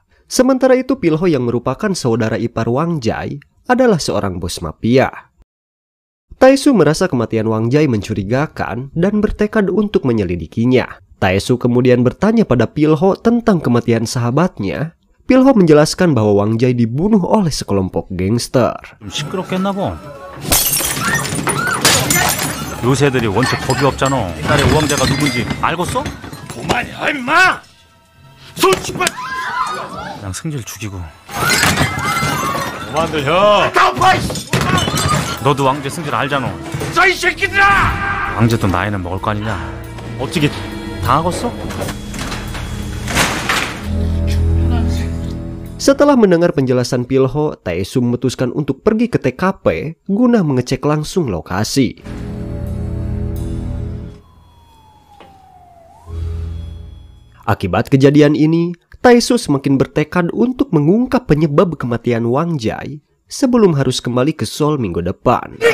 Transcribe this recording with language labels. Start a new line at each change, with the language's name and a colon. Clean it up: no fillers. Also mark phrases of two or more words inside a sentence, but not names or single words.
Indonesian: Sementara itu Pilho yang merupakan saudara ipar Wang Jai adalah seorang bos mafia. Taesu merasa kematian Wang Jai mencurigakan dan bertekad untuk menyelidikinya. Taesu kemudian bertanya pada Pilho tentang kematian sahabatnya. Pilho menjelaskan bahwa Wang Jai dibunuh oleh sekelompok gangster.
Korean: 시끄럽겠나 봐. 요새들이 원체 겁이 없잖아. 옛날에 우왕자가 누군지 알겠어? 그만이야 임마! 손짓만! 그냥 승질 죽이고. 그만들 혀! 너도 왕제 승질 알잖아. 이 새끼들아! 왕제도 나이는 먹을 거 아니냐? 어떻게 당하겠어?
Indonesian: Setelah mendengar penjelasan Pilho, Taesu memutuskan untuk pergi ke TKP guna mengecek langsung lokasi. Akibat kejadian ini, Taesu semakin bertekad untuk mengungkap penyebab kematian Wang Jai sebelum harus kembali ke Seoul minggu depan.